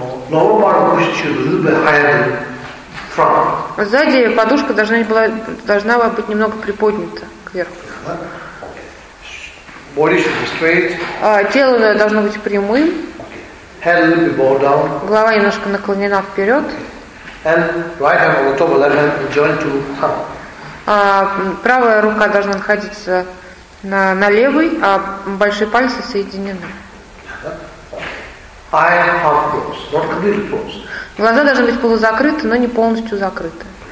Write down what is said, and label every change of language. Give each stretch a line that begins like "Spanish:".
English: Lower part of the cushion should be a little bit higher than front.
Russian: Сзади подушка должна быть немного приподнята кверху.
English: Body should be straight.
Russian: Тело должно быть прямым.
English: Head a little bit bowed down.
Russian: Голова немножко наклонена вперед.
English: And right hand on the top of left hand joined to thumb.
Russian: Правая рука должна находиться на левой, а большие пальцы соединены.
English: Eye half closed, not completely closed.
Russian: Глаза должны быть полузакрыты, но не полностью закрыты.